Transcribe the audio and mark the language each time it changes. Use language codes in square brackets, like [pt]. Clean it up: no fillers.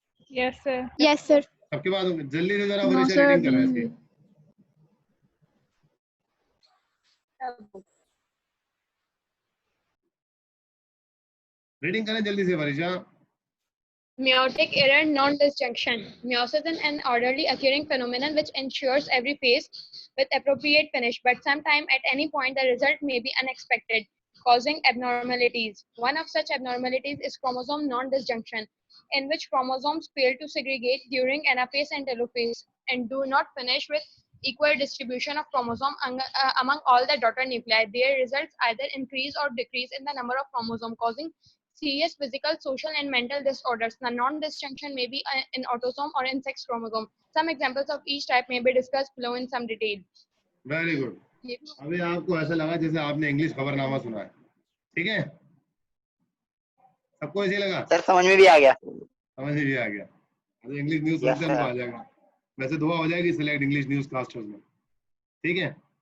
[en] Yes sir. Yes sir. [hi] सबके पास जल्दी से जरा वरीशा रीडिंग कर रहा है इसकी। रीडिंग करें जल्दी से Varisha. [en] Meiotic error non-disjunction. Meiosis is an orderly occurring phenomenon which ensures every phase with appropriate finish, but sometime at any point the result may be unexpected, causing abnormalities. One of such abnormalities is chromosome non-disjunction, in which chromosomes fail to segregate during anaphase and telophase and do not finish with equal distribution of chromosome among all the daughter nuclei. Their results either increase or decrease in the number of chromosomes, causing serious physical, social, and mental disorders. The non-disjunction may be in autosome or in sex chromosome. Some examples of each type may be discussed below in some detail. Very good. [hi] अभी आपको ऐसा लगा जैसे आपने English खबरनामा सुना है, ठीक है? सबको ऐसे लगा? सर समझ में भी आ गया। समझ में भी आ गया। अरे इंग्लिश न्यूज सुनते हैं तो आ जाएगा। वैसे दुआ हो जाएगी सिलेक्ट इंग्लिश न्यूज कास्टर्स में, ठीक है।